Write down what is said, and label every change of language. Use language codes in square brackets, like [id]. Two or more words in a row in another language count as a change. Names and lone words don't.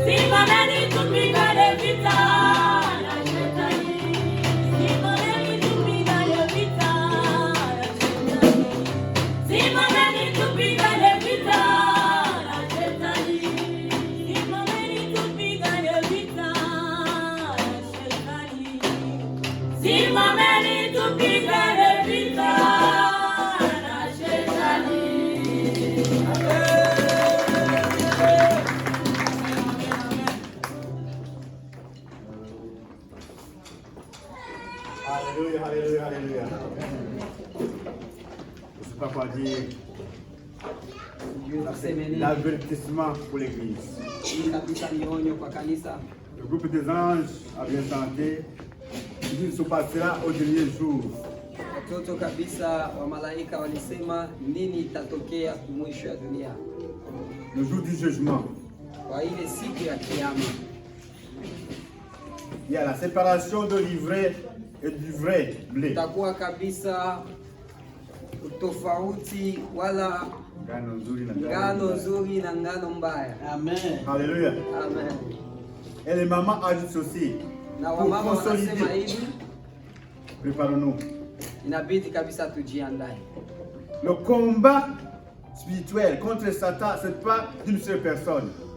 [sw] simameni tupigane vita na Shetani, simameni tupigane vita na Shetani, simameni tupigane vita na Shetani, simameni tupigane vita na Shetani, simameni tupigane vita na Shetani. [fr] Alléluia, alléluia, alléluia. Je ne sais pas quoi dire. [sw] Dieu tusemeni [fr] L'avertissement pour l'Église. [sw] hii kabisa ni onyo kwa kanisa. [fr] Le groupe des anges a bien chanté. Il se passera au dernier jour. [sw] Watoto kabisa wa malaika walisema nini itatokea mwisho ya dunia. [fr] Le jour du jugement. Il y a la séparation de l'ivraie et du vrai blé. [sw] Ngano nzuri na ngano mbaya. [fr] Amen. Alléluia. Amen. Et les mamans ajoutent aussi. Pour consolider. Préparons-nous. Le combat spirituel contre Satan, ce n'est pas d'une seule personne.